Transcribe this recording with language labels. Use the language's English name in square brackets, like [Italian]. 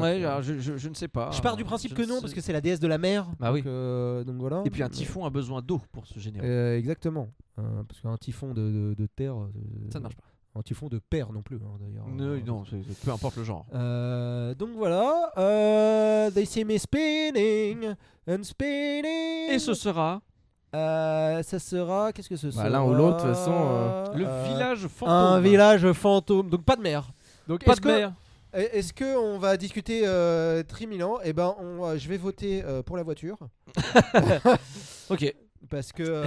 [French] Ouais, alors, je ne sais pas. Je pars du principe Je que ne non, sais- parce que c'est la déesse de la mer. Bah oui. Donc voilà. Et puis un typhon a besoin d'eau pour se générer. Exactement. Parce qu'un typhon de terre. Ça ne marche pas. Un typhon de père non plus, hein, d'ailleurs. Non, peu importe le genre. Donc voilà. [English] They see me spinning and spinning. [French] Et ce sera Ça sera. Qu'est-ce que ce sera l'un ou l'autre, de toute façon, le village fantôme. Un village fantôme. Donc pas de mer. Donc Pas est-ce de mer. Est-ce que on va discuter Trimilan? Eh ben, je vais voter pour la voiture. Ok. Parce que.